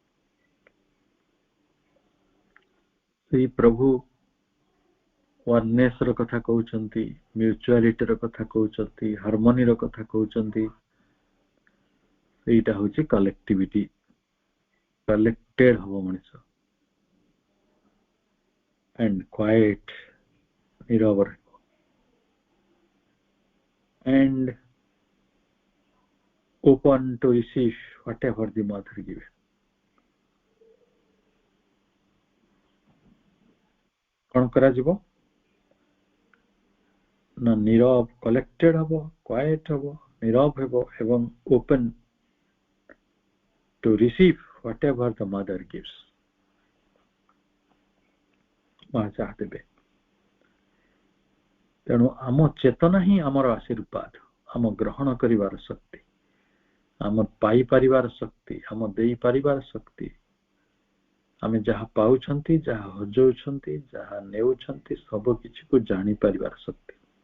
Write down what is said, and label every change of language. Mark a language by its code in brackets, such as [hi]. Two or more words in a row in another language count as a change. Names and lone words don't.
[or] ସେଇ ପ୍ରଭୁ ୱାନନେସ ର କଥା କହୁଛନ୍ତି, ମ୍ୟୁଚୁଆଲିଟି ର କଥା କହୁଛନ୍ତି, ହାରମୋନି ର କଥା କହୁଛନ୍ତି। ସେଇଟା ହଉଛି କଲେକ୍ଟିଭିଟି। କଲେକ୍ଟେଡ ହବ ମଣିଷ [en] and quiet, [or] ନୀରବ ରହିବ [en] and open to receive whatever the mother gives। [or] କଣ କରାଯିବ ନା ନୀରବ କଲେକ୍ଟେଡ ହବ, କ୍ୱାଏଟ ହବ, ନୀରବ ହେବ ଏବଂ [en] open to receive whatever the mother gives। [or] ମା ଯାହା ଦେବେ। ତେଣୁ ଆମ ଚେତନା ହିଁ ଆମର ଆଶୀର୍ବାଦ, ଆମ ଗ୍ରହଣ କରିବାର ଶକ୍ତି, ଆମ ପାଇପାରିବାର ଶକ୍ତି, ଆମ ଦେଇପାରିବାର ଶକ୍ତି। ଆମେ ଯାହା ପାଉଛନ୍ତି, ଯାହା ହଜଉଛନ୍ତି, ଯାହା ନେଉଛନ୍ତି, ସବୁ କିଛିକୁ ଜାଣିପାରିବାର ଶକ୍ତି।